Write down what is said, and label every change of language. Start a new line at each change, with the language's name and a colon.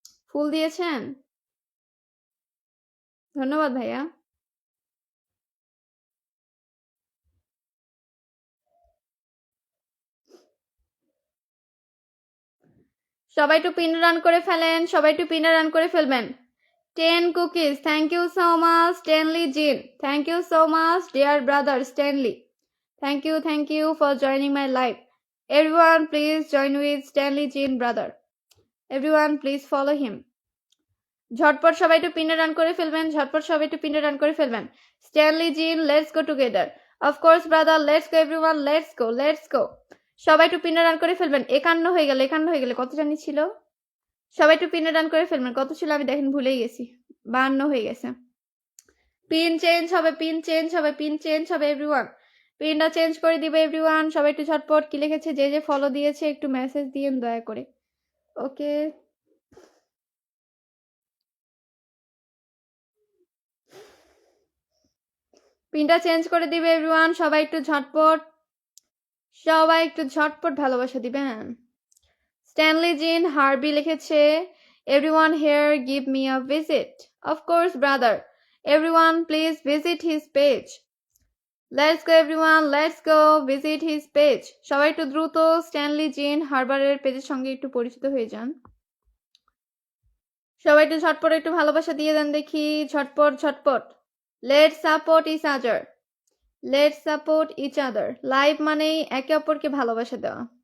Bangla: ফুল দিয়েছেন, ধন্যবাদ ভাইয়া। সবাই একটু পিন রান করে ফেলেন, সবাই একটু পিনে রান করে ফেলবেন।
English: 10 cookies, thank you so much Stanley Jean, thank you so much dear brother Stanley, thank you for joining my live. Everyone please join with Stanley Jean brother, everyone please follow him.
Bangla: ঝটপট সবাই একটু পিনে run করে ফেলবেন, ঝটপট সবাই একটু পিনে রান করে ফেলবেন।
English: Stanley Jean, let's go together, of course brother, let's go everyone, let's go.
Bangla: সবাই একটু পিনে রান করে ফেলবেন। 51 হয়ে গেল, 51 হয়ে গেলে কত জানি ছিল, সবাই একটু পিনে রান করে ফেলবেন। কত ছিল আমি দেখেন ভুলেই গেছি, 52 হয়ে গেছে। পিন চেঞ্জ হবে, পিন চেঞ্জ হবে, পিন চেঞ্জ হবে এভরিওয়ান, পিনটা চেঞ্জ করে দিবে এভরিওয়ান। সবাই একটু ঝটপট কি লিখেছে, যে যে ফলো দিয়েছে একটু মেসেজ দিয়েন দয়া করে। ওকে, পিনটা চেঞ্জ করে দিবে এভরিওয়ান। সবাই একটু ঝটপট, সবাই একটু ঝটপট ভালোবাসা দিবেন। স্ট্যানলি জিন হার্বি লিখেছে
English: everyone here give me a visit, of course brother, everyone please visit his page, let's go everyone, let's go visit his page.
Bangla: সবাই একটু দ্রুত স্ট্যানলি জিন হার্বারের পেজের সঙ্গে একটু পরিচিত হয়ে যান। সবাই একটু ঝটপট একটু ভালোবাসা দিয়ে দেন দেখি, ঝটপট ঝটপট।
English: Let's support each other, let's support each other.
Bangla: Live মানেই একে অপরকে ভালোবাসা দেওয়া।